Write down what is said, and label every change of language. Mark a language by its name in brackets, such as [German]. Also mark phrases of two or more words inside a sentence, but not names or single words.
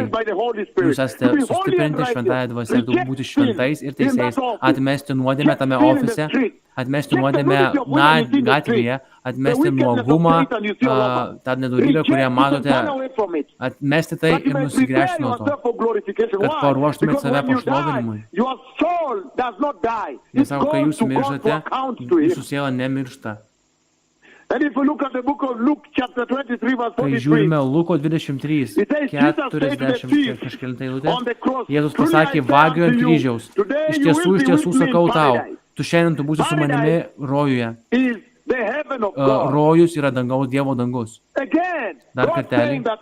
[Lithuanian] Jūs esate sustiprinti šventąją dvasią, būti šventais ir teisėjais, atmesti nuodėmę tame ofise, atmesti nuodėmę gatvėje, atmesti nuogumą, tą nedorybę, kurią matote, atmesti tai ir nusigręžti nuo to, kad paruoštumėte save pašlovinimui. Jis sako, kai jūs miržate, jūsų siela nemiršta. [English] And if you look at the book of Luke chapter 23 verse 43, [Lithuanian] kai žiūrime Luko 23, 40 kažkelinta eilutė, Jėzus pasakė vagiui ant kryžiaus, iš tiesų sakau tau, tu šiandien tu būsi su manimi rojuje. Rojus yra dangaus Dievo dangus. Dar kartelį.